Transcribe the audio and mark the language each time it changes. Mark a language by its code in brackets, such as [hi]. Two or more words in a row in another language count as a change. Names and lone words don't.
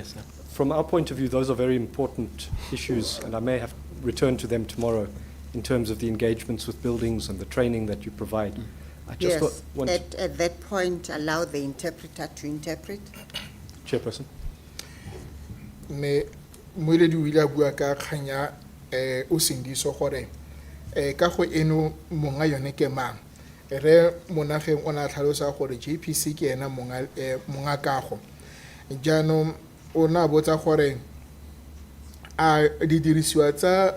[en] From our point of view, those are very important issues, and I may have returned to them tomorrow in terms of the engagements with buildings and the training that you provide. I just Yes, want at that point, allow the interpreter to interpret. Chairperson. [tn] Me moeledi o ile a bua ka kganya Usindiso gore ka go eno monga yone ke mang re Monageng o na tlhalosa gore JPC ke ena monga kago jaanong o na botsa gore a di dirisiwa tsa